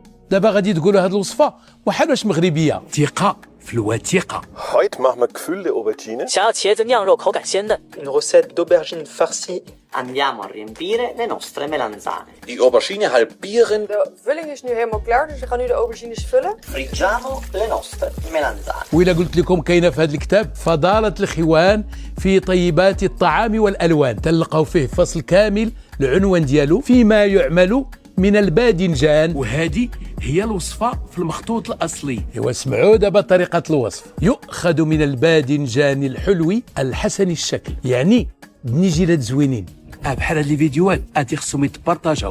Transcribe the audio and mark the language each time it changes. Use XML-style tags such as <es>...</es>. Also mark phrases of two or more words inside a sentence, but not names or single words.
<ar>دابا غادي تقولوا هذه الوصفه وحال واش مغربيه. ثقه في الوثيقه.</ar> <de>Heute machen wir gefüllte Aubergine.</de> <zh>想要茄子酿肉口感鲜嫩</zh> <fr>Une recette d'aubergine farcie.</fr> <it>Andiamo a riempire le nostre melanzane.</it> <de>Die aubergine halbieren.</de> <nl>De vulling is nu helemaal klaar, dus we gaan nu de aubergines vullen.</nl> <it>Friggiamo le nostre melanzane.</it> <ar>وإلا قلت لكم كاينه في هذا الكتاب فضاله الخوان في طيبات الطعام والالوان، تلقاو فيه فصل كامل العنوان ديالو فيما يعمل من الباذنجان، وهذه هي الوصفه في المخطوط الاصلي. ايوا سمعوا دابا طريقه الوصف. يؤخذ من الباذنجان الحلو الحسن الشكل، يعني بنيجيلات زوينين بحال هاد الفيديوهات هادي خصهم يتبارطاجاو.</ar>